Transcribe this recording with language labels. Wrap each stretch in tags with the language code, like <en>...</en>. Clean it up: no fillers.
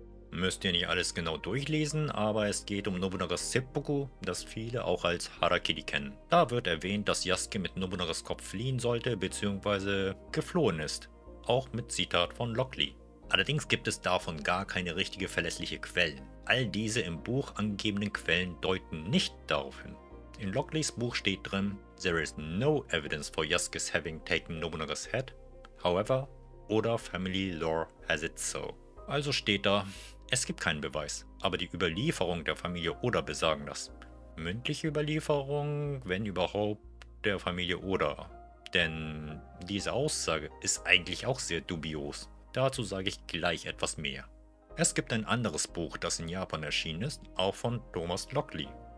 <de>Müsst ihr nicht alles genau durchlesen, aber es geht um Nobunagas Seppuku, das viele auch als Harakiri kennen. Da wird erwähnt, dass Yasuke mit Nobunagas Kopf fliehen sollte bzw. geflohen ist. Auch mit Zitat von Lockley. Allerdings gibt es davon gar keine richtige verlässliche Quellen. All diese im Buch angegebenen Quellen deuten nicht darauf hin. In Lockleys Buch steht drin,</de> <en>there is no evidence for Yasuke's having taken Nobunaga's head, however, Oda family lore has it so.</en> <de>Also steht da, es gibt keinen Beweis, aber die Überlieferung der Familie Oda besagen das. Mündliche Überlieferung, wenn überhaupt, der Familie Oda. Denn diese Aussage ist eigentlich auch sehr dubios. Dazu sage ich gleich etwas mehr. Es gibt ein anderes Buch, das in Japan erschienen ist, auch von Thomas Lockley.</de>